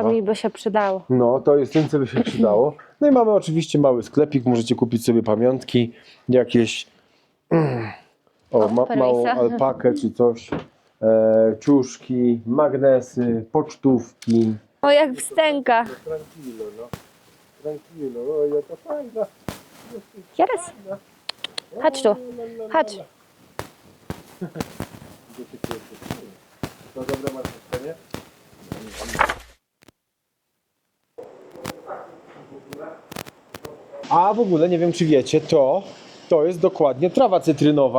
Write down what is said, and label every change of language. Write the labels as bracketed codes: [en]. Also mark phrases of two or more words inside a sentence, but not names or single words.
[pl] To mi by się przydało. No, to jest tym, co by się przydało. No i mamy oczywiście mały sklepik, możecie kupić sobie pamiątki, jakieś małą alpakę czy coś, ciuszki, magnesy, pocztówki. O, jak wstęka. [es] Tranquilo, no. Tranquilo, [pl] o, jaka fajna. Teraz. Chodź tu. Chodź. To dobre masz nie? A w ogóle nie wiem, czy wiecie, to jest dokładnie trawa cytrynowa.